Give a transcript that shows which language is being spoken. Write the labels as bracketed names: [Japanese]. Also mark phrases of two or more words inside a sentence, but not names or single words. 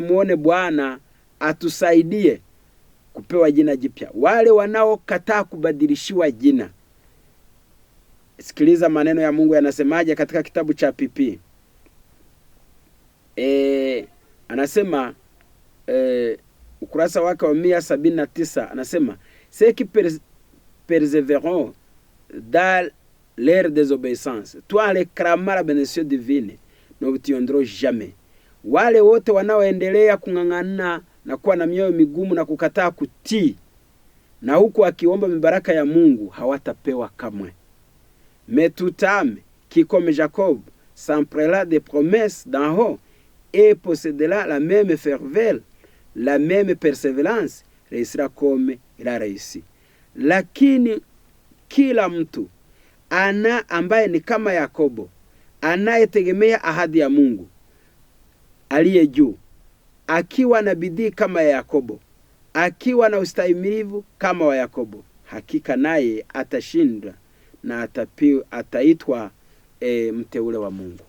[Swahili] Lazima tumuone Bwana atusaidie kupewa jina jipya, wale wanaokataa kubadilishiwa jina. Sikiliza maneno ya Mungu yanasemaje katika kitabu cha PP. Anasema ukurasa wake wa 179, anasema [French] ceux qui persévéreront dans leur désobéissance, toi les clamant la bénédiction divine, n'obtiendront jamais. [Swahili] Wale wote wanaoendelea kung'ang'ana na kuwa na mioyo migumu na kukataa kutii na huku akiomba mibaraka ya Mungu hawatapewa kamwe. [French] Mais tout âme qui comme Jacob s'empressera des promesses d'en haut et possédera la même ferveur, la même persévérance, réussira comme il a réussi. [Swahili] Lakini kila mtu ambaye ni kama Yakobo, anayetegemea ahadi ya Mungu aliye juu, akiwa na bidii kama ya Yakobo, akiwa na ustahimilivu kama wa Yakobo, hakika naye atashinda na ataitwa mteule wa Mungu.